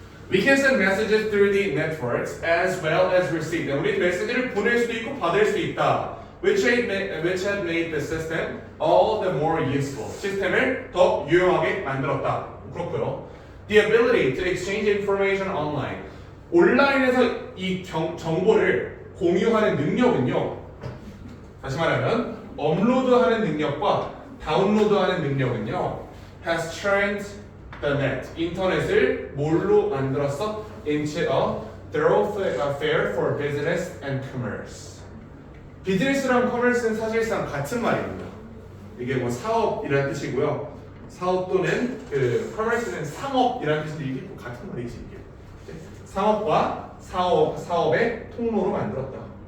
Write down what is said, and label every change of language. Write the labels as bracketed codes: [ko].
[en] We can send messages through the networks as well as receive. [ko] 우리 메시지를 보낼 수도 있고 받을 수 있다. [en] Which had made the system all the more useful. [ko] 시스템을 더 유용하게 만들었다. 그렇고요. [en] The ability to exchange information online. [ko] 온라인에서 이 정보를 공유하는 능력은요. 다시 말하면 업로드하는 능력과 다운로드하는 능력은요. [en] Has turned the net. [ko] 인터넷을 뭘로 만들었어? [en] Into a thoroughfare for business and commerce. [ko] 비즈니스랑 커머스는 사실상 같은 말입니다. 이게 뭐 사업이라는 뜻이고요. 사업 또는 그 커머스는 상업이라는 뜻인데 이게 뭐 같은 말이지 이게. 상업과 사업의 통로로 만들었다.